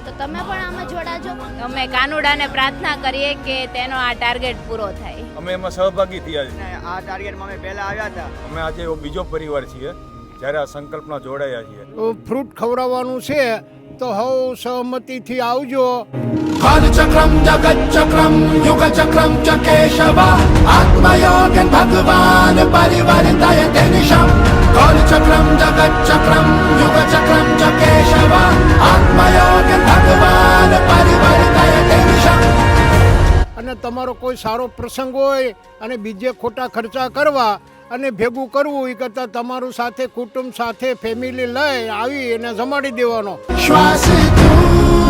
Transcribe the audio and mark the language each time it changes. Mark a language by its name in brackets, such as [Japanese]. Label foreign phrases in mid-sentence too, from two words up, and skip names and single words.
[Gujarati] તો તમે પણ આમાં જોડાજો. અમે કાનુડાને પ્રાર્થના કરીએ કે તેનો આ ટાર્ગેટ પૂરો થાય. અમે એમાં સહભાગી થયા છીએ. આ ટાર્ગેટમાં અમે પહેલા આવ્યા હતા. અમે આજે એવો બીજો પરિવાર છીએ જ્યારે આ સંકલ્પમાં જોડાયા છીએ. ફ્રૂટ ખવડાવવાનું છે તો હવ સહમતિથી આવજો. [Sanskrit] कालचक्रम जगच्चक्रम युगचक्रम च केशव आत्मयोगन भगवान परिवर्तय निशम. कालचक्रम जगच्चक्रम युगचक्रम च केशव आत्मयोगन भगवान परिवर्तय निशम. [Gujarati] અને તમારો કોઈ સારો પ્રસંગ હોય અને બીજે ખોટા ખર્ચા કરવા અને ભેગું કરવું એ કરતાં તમારું સાથે કુટુંબ સાથે ફેમિલી લઈ આવી અને જમાડી દેવાનો. श्वास तू